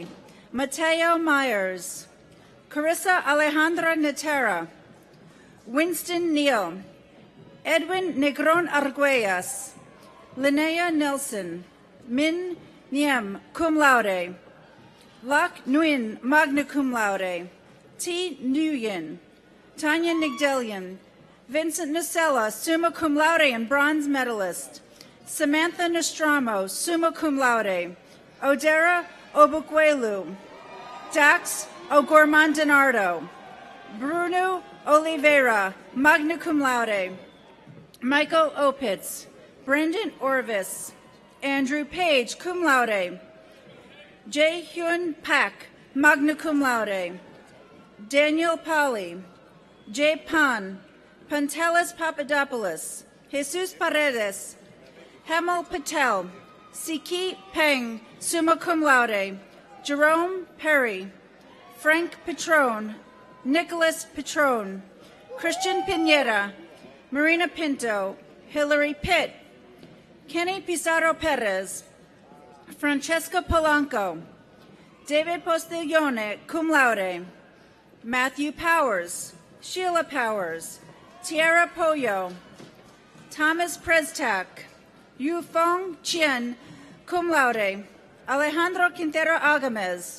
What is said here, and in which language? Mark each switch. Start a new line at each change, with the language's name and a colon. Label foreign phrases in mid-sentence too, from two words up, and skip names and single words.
English: Mateo Myers, Carissa Alejandra Natera, Winston Neal, Edwin Negron Arguellas, Linnea Nelson, Min Niem,
Latin: cum laude.
English: Lak Nguyen,
Latin: magna cum laude.
English: T. Nguyen, Tanya Nigdelian, Vincent Nacella,
Latin: summa cum laude
English: and bronze medalist. Samantha Nostramo,
Latin: summa cum laude.
English: Odera Obukwelu, Dax O'Gorman-Denardo, Bruno Oliveira,
Latin: magna cum laude.
English: Michael Opitz, Brendan Orvis, Andrew Page,
Latin: cum laude.
English: Jae Hyun Pak,
Latin: magna cum laude.
English: Daniel Pali, Jay Pan, Pantelis Papadopoulos, Jesus Paredes, Hemal Patel, Siki Peng,
Latin: summa cum laude.
English: Jerome Perry, Frank Petrone, Nicholas Petrone, Christian Pineda, Marina Pinto, Hillary Pitt, Kenny Pizarro Perez, Francesca Polanco, David Postiglione,
Latin: cum laude,
English: Matthew Powers, Sheila Powers, Tiara Pollo, Thomas Prestak, Yu Fong Chien,
Latin: cum laude,
English: Alejandro Quintero Agames,